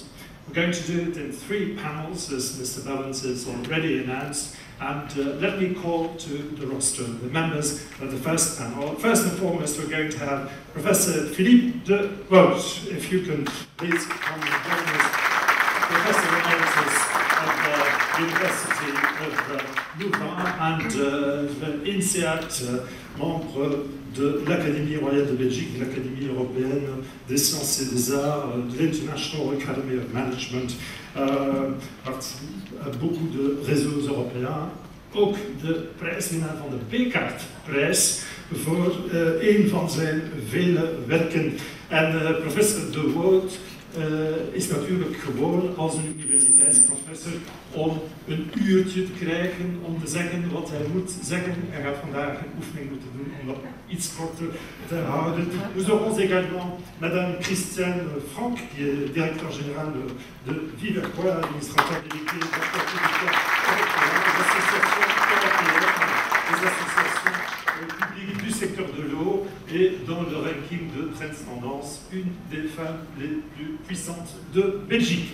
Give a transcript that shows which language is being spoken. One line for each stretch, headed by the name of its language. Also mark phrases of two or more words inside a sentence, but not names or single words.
English: We're going to do it in 3 panels, as Mr. Bellance has already announced, and let me call to the roster the members of the first panel. First and foremost, we're going to have Professor Philippe de Roche, if you can please come and join us, Professor Emeritus of the University of Louvain and INSEAD,
French: membre de l'Académie royale de Belgique, de l'Académie européenne des sciences et des arts, de l'International Academy of Management, beaucoup de réseaux européens,
Dutch: ook de prijswinnaar van de Bekart-prijs voor een van zijn vele werken. En professor De Woord is natuurlijk gewoon als een universiteitsprofessor om een uurtje te krijgen om te zeggen wat hij moet zeggen. Hij gaat vandaag een oefening moeten doen om dat iets korter te houden.
French: Nous aurons également Madame Christiane Franck, qui est directeur général de Viverquois, administrateur délégué de l'association européenne des associations publiques du secteur de l'eau et dans le ranking de Trends Tendance, une des femmes les plus puissantes de Belgique.